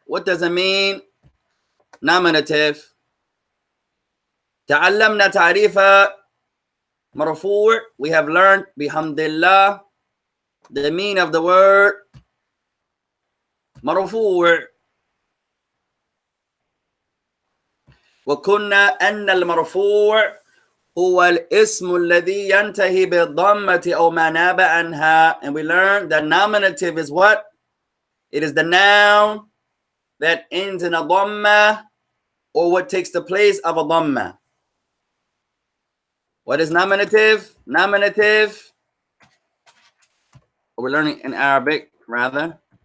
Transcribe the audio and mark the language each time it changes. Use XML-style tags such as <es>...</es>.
<en>What does it mean nominative?</en> <ar>تعلمنا تعريف مرفوع.</ar> <en>We have learned</en> <ar>بحمد الله</ar> <en>the meaning of the word مرفوع.</en> <ar>وكنا أن المرفوع هو الاسم الذي ينتهي بالضمة أو ما ناب عنها.</ar> <en>And we learned that nominative is what? It is the noun that ends in a dhamma or what takes the place of a dhamma. What is nominative? Nominative, we're learning in Arabic rather.</en>